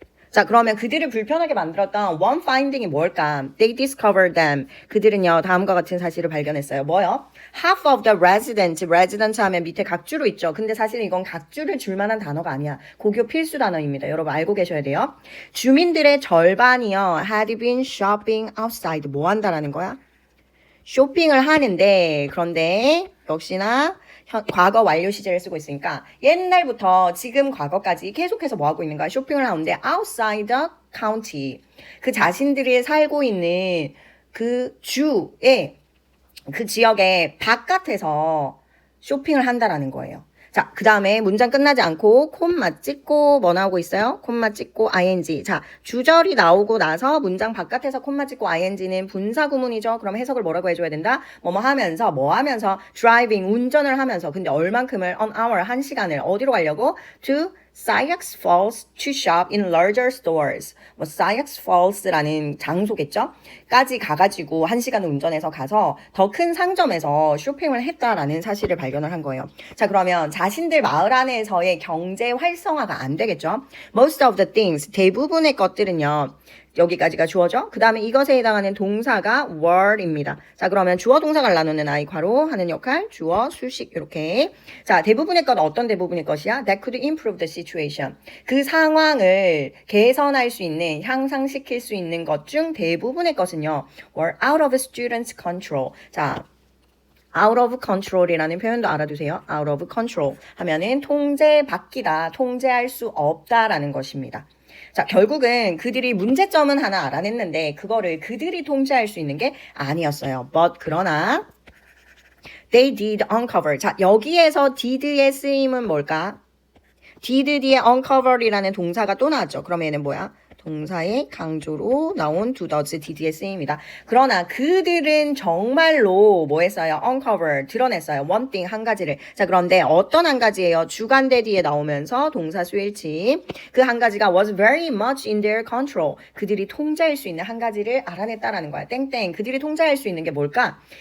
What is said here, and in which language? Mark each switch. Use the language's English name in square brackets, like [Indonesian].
[Korean] 자, 그러면 그들을 불편하게 만들었던 one finding이 뭘까? [English] They discovered them. [Korean] 그들은요, 다음과 같은 사실을 발견했어요. 뭐요? [English] Half of the resident [Korean] 하면 밑에 각주로 있죠. 근데 사실은 이건 각주를 줄 만한 단어가 아니야. 고교 필수 단어입니다. 여러분 알고 계셔야 돼요. 주민들의 절반이요, [English] had been shopping outside. [Korean] 뭐 한다라는 거야? 쇼핑을 하는데, 그런데 역시나 과거 완료 시제를 쓰고 있으니까 옛날부터 지금 과거까지 계속해서 뭐 하고 있는 거야? 쇼핑을 하는데 [English] outside the county. [Korean] 그 자신들이 살고 있는 그 주의 그 지역의 바깥에서 쇼핑을 한다라는 거예요. 자, 그 다음에 문장 끝나지 않고 콤마 찍고 뭐 나오고 있어요? 콤마 찍고 ing. 자, 주절이 나오고 나서 문장 바깥에서 콤마 찍고 ing는 분사 구문이죠. 그럼 해석을 뭐라고 해줘야 된다? 뭐뭐 하면서 뭐 하면서 driving 운전을 하면서 근데 얼만큼을 [English] on hour [Korean] 한 시간을 어디로 가려고? [English] to Sioux Falls to shop in larger stores. [Korean] 뭐 Sioux Falls라는 장소겠죠? 까지 가가지고 한 시간을 운전해서 가서 더 큰 상점에서 쇼핑을 했다라는 사실을 발견을 한 거예요. 자, 그러면 자신들 마을 안에서의 경제 활성화가 안 되겠죠? [English] Most of the things, [Korean] 대부분의 것들은요. 여기까지가 주어죠. 그 다음에 이것에 해당하는 동사가 were입니다. 자, 그러면 주어 동사가 나누는 아이 괄호 하는 역할, 주어, 수식 이렇게. 자, 대부분의 것 어떤 대부분의 것이야? [English] That could improve the situation. [Korean] 그 상황을 개선할 수 있는, 향상시킬 수 있는 것 중 대부분의 것은요. [English] were out of students' control. [Korean] 자, out of control이라는 표현도 알아두세요. out of control 하면은 통제 밖이다, 통제할 수 없다라는 것입니다. 자, 결국은 그들이 문제점은 하나 알아냈는데 그거를 그들이 통제할 수 있는 게 아니었어요. [English] But [Korean] 그러나 [English] they did uncover. [Korean] 자, 여기에서 did의 쓰임은 뭘까? did 뒤에 uncover이라는 동사가 또 나왔죠. 그러면 얘는 뭐야? 동사의 강조로 나온 do does did의 쓰임이다. 그러나 그들은 정말로 뭐 했어요? uncover, 드러냈어요. one thing, 한 가지를. 자, 그런데 어떤 한 가지예요? 주간대 뒤에 나오면서 동사 수일치. 그 한 가지가 [English] was very much in their control. [Korean] 그들이 통제할 수 있는 한 가지를 알아냈다라는 거야. 땡땡. 그들이 통제할 수 있는 게 뭘까?